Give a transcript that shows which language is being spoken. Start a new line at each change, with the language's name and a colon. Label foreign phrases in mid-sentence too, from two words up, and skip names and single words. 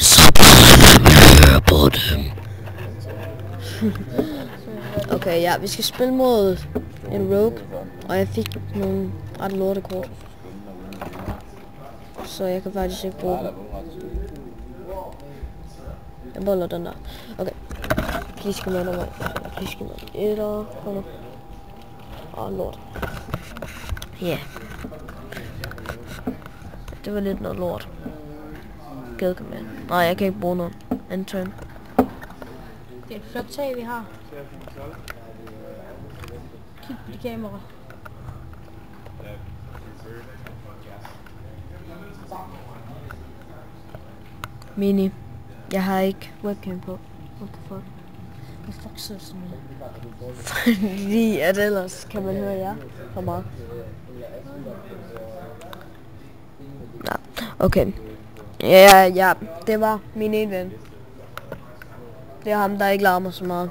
Danish: På dem. Okay, ja, vi skal spille mod en rogue. Og jeg fik nogle ret lortekort. Så jeg kan faktisk ikke bruge dem. Jeg boller den der. Okay.
English: Please come on, please come on.
Danish: Etter, kom nu. Lort. Ja. Yeah. Det var lidt noget lort. Gad kom med. Nej, jeg kan ikke bruge noget. En turn. Det er et flot tag, vi har. Kig på de kamera. Mini. Jeg har ikke webcam på.
English: What the fuck?
Danish: Hvad fuck sidder sådan noget? Fordi at ellers kan man høre jer for meget. Nå, okay. Ja, det var min ene ven. Det er ham, der ikke larmer så meget.